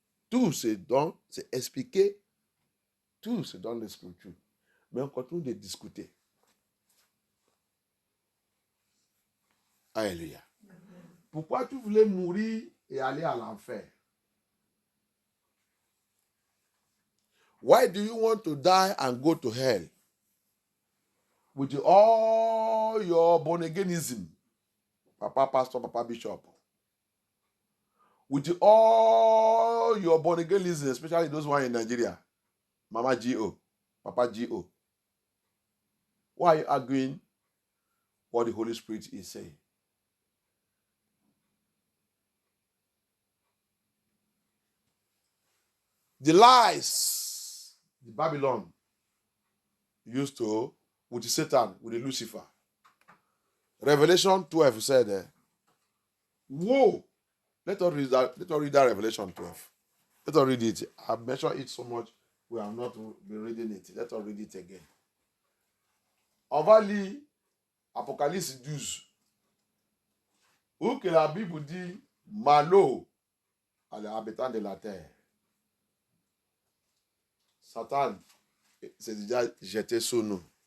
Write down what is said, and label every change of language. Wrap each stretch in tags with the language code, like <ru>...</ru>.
<fr>Tout, c'est expliqué. Tout, c'est dans les Scriptures. Mais on continue de discuter. Alléluia. Pourquoi tu voulais mourir et aller à l'enfer?</fr> <en>Why do you want to die and go to hell? With all your born-againism, Papa Pastor, Papa Bishop. With all your born-againism, especially those one in Nigeria, Mama G.O., Papa G.O. Why are you arguing what the Holy Spirit is saying? The lies the Babylon used to with the Satan, with the Lucifer. Revelation 12 said, whoa, let us read that Revelation 12. Let us read it. I've mentioned it so much, we have not been reading it. Let us read it again.</en> <fr>On va lire Apocalypse 12, où que la Bible dit, malheur à l'habitant de la terre. Satan s'est déjà jeté sur nous.</fr>